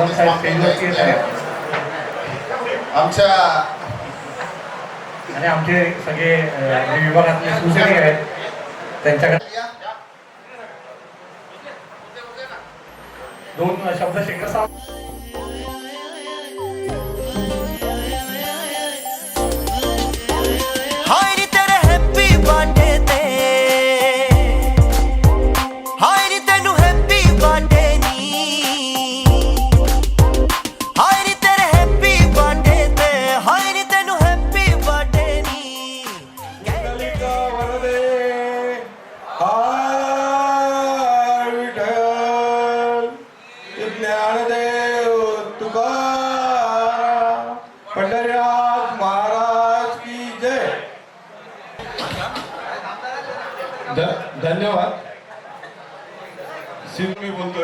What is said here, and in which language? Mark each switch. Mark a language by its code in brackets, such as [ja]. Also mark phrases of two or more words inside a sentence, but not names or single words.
[mr] आणि आमचे सगळे विभागातले शिवसैनिक आहेत त्यांच्याकडे 2 शब्द शेखर साहेब. [pa] ਹਾਏ ਰੇ ਤੇਰੇ [en] happy birthday [pa] ਤੇ ਹਾਏ ਰੇ ਤੇਨੂੰ [en] happy birthday [pa] ਨੀ ਹਾਏ ਰੇ ਤੇਰੇ [en] happy birthday [pa] ਤੇ ਹਾਏ ਰੇ ਤੇਨੂੰ [en] happy birthday [pa] नी [mr] विठ्ठलिका वरदे हाय विठ्ठल ज्ञानदेव तुकाराम पंढरीनाथ महाराज की जय. धन्यवाद. मी बोलतोय